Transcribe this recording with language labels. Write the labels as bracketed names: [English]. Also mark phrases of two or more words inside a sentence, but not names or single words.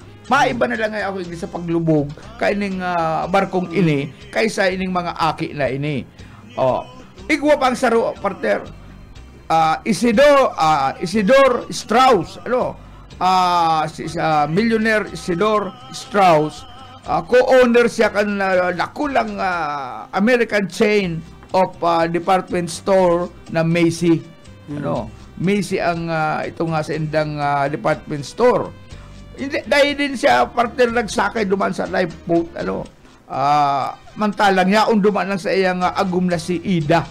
[Bikol] Maiba na lang ako sa paglubog kaining barkong ini kaysa ining mga aki na ini. Igwa pang saro partner. Isidore Strauss, millionaire Isidore Strauss, co-owner siya kan nakulang [English] American chain of department store [Bikol] na Macy. Macy ang ito nga sa indang department store. Dahil din siya partner nagsakay duman sa lifeboat, mantalang yaon duman lang sa iyang agum na si Ida.